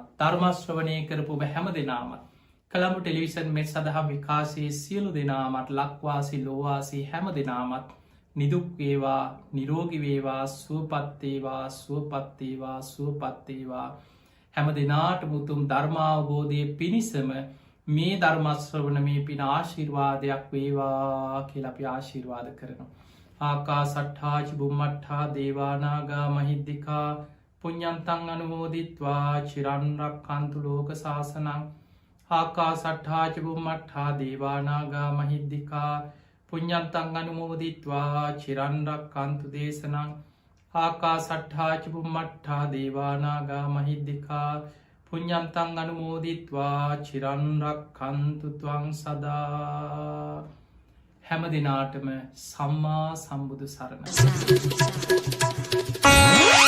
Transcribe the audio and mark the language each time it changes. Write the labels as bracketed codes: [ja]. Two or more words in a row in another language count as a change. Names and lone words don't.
[si] ධර්මශ්‍රවණය කරපු ඔබ හැම දෙනාමත් කළඹු ටෙලිවිෂන් මෙත් සඳහා විකාශයේ සියලු දෙනාමත් ලක්වාසි ලෝවාසි හැම දෙනාමත් නිදුක්වේවා නිරෝගිවේවා සුවපත්තේවා සුවපත්තේවා සුවපත්තේවා හැම දෙනාට මුතුම් ධර්මාවබෝධය පිණිසම මේ ධර්මශ්‍රවන මේ පින ආශිර්වාදයක් වේවා කියලා අපි ආශිර්වාද කරනවා. [pi] ආකා සට්ඨාච බුම්මට්ඨා දේවානාගා මහිද්దికා පුඤ්ඤන්තං අනුමෝදිත්වා චිරන්රක්ඛන්තු ලෝක සාසනං. ආකා සට්ඨාච බුම්මට්ඨා දේවානාගා මහිද්దికා පුඤ්ඤන්තං අනුමෝදිත්වා චිරන්රක්ඛන්තු දේශනං. ආකා සට්ඨාච බුම්මට්ඨා දේවානාගා මහිද්దికා පුඤ්ඤන්තං අනුමෝදිත්වා චිරන්රක්ඛන්තු ත්වං සදා. [si] හැම දිනාටම සම්මා සම්බුදු සරණයි.